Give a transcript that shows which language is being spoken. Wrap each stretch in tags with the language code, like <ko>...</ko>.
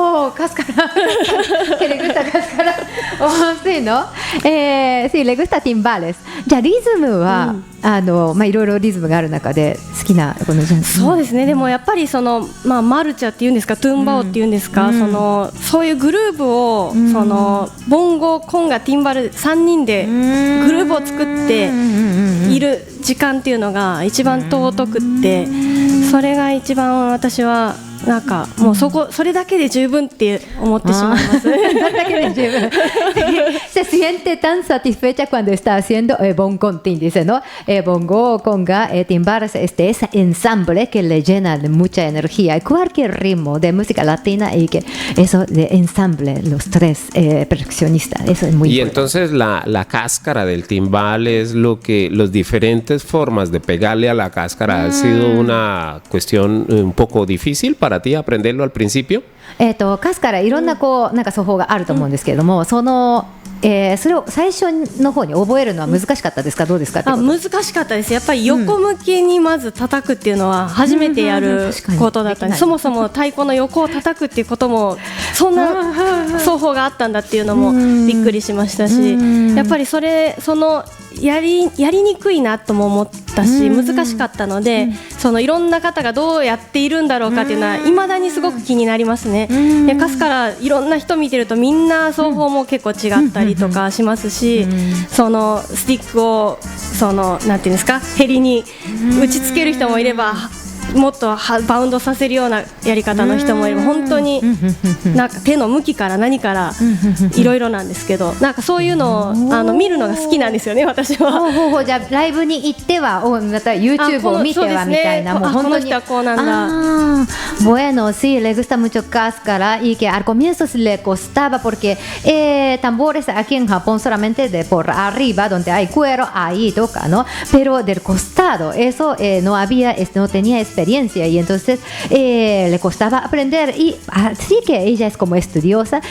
<es>おー、カスカラque le gusta Cascara. Oh, sí, ¿no? Sí, le gusta timbales.</es> <ja>じゃあリズムは、いろいろリズムがある中で好きなこのジャンル。そうですね。でもやっぱりマルチャっていうんですか、トゥンバオっていうんですか、そういうグルーブを、ボンゴ、コンガ、ティンバル3人でグルーブを作っている時間っていうのが一番尊くって、それが一番私はなんかもうそれだけで十分って思ってしまいます。それだけで十分。</ja> <es>Se siente tan satisfecha cuando está haciendo bongontín, dice, ¿no? Bongo, conga, timbales, ese ensamble que le llena de mucha energía. Cualquier ritmo de música latina y que eso de ensamble, los tres percusionistas, eso es muy Y importante. entonces la cáscara del timbal es los diferentes formas de pegarle a la cáscara. ¿Ha sido una cuestión un poco difícil para ti aprenderlo al principio?</es> <ja>カスからいろんななんか奏法があると思うんですけれども、それを最初の方に覚えるのは難しかったですか、どうですかってこと。難しかったです。やっぱり横向きにまず叩くっていうのは初めてやることだったんで、そもそも太鼓の横を叩くっていうこともそんな奏法があったんだっていうのもびっくりしましたし、やっぱりそのやりにくいなとも思ったし、難しかったので、そのいろんな方がどうやっているんだろうかっていうのは未だにすごく気になりますね。でかすからいろんな人見てるとみんな奏法も結構違ったりとかしますし、そのスティックをそのなんていうんですか、ヘリに打ちつける人もいれば、もっとバウンドさせるようなやり方の人もいれば、本当になんか手の向きから何からいろいろなんですけど、なんかそういうのを見るのが好きなんですよね、私は。じゃあライブに行ってはまた YouTube を見てはみたいな、もう本当にこの人はこうなんだ。</ja> <es>Bueno, sí, le gusta mucho Cáscara y que al comienzo le costaba porque tambores aquí en Japón solamente de por arriba donde hay cuero ahí toca, ¿no? Pero del costado eso no había, no tenía experiencia y entonces le costaba aprender, y así que ella es como estudiosa.</es>